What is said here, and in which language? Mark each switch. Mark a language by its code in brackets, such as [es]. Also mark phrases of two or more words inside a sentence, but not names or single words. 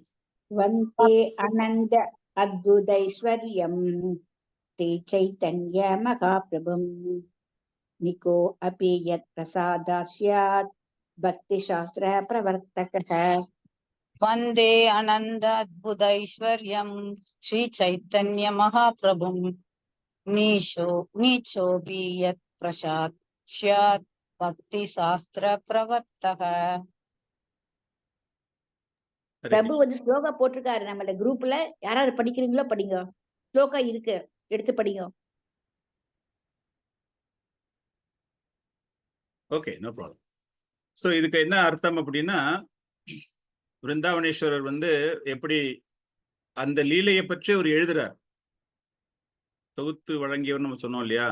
[sa] वन्दे अनन्त अद्भुतैश्वर्यं श्री चैतन्य महाप्रभुं निको अपि यत् प्रसादात् स्यात् भक्तिशास्त्र प्रवर्तकः। वन्दे अनन्त अद्भुतैश्वर्यं श्री चैतन्य महाप्रभुं नीचोऽपि यत् प्रसादात् स्यात् भक्ति शास्त्र प्रवर्तकः। [ta] பிரபு வந்து ஸ்லோகா போட்டிருக்காரு நம்மள குரூப்ல. யாராவது படிக்கிறீங்களோ படிங்க. ஸ்லோகா இருக்கு, எடுத்து படிங்க. [en] Okay, no problem. [ta] ஸோ இதுக்கு என்ன அர்த்தம் அப்படின்னா, விருந்தாவனேஸ்வரர் வந்து எப்படி அந்த லீலையை பற்றி அவர் எழுதுறார், தொகுத்து வழங்கியவர் நம்ம சொன்னோம் இல்லையா.